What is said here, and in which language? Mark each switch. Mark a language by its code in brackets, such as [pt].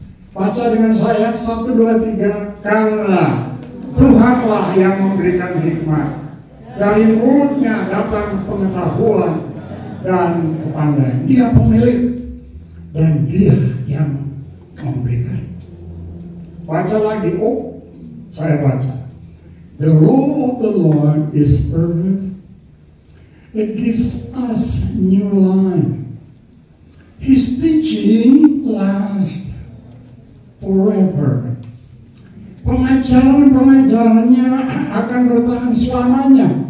[id] Baca dengan saya 1, 2, 3. Karena Tuhanlah yang memberikan hikmat. Dari mulutnya datang pengetahuan dan kepandaian. Dia pemilik dan dia yang memberikan. Baca lagi. Saya baca. [en] The law of the Lord is perfect. It gives us new life. His teaching lasts forever. [id] Pengajaran-pengajarannya akan bertahan selamanya.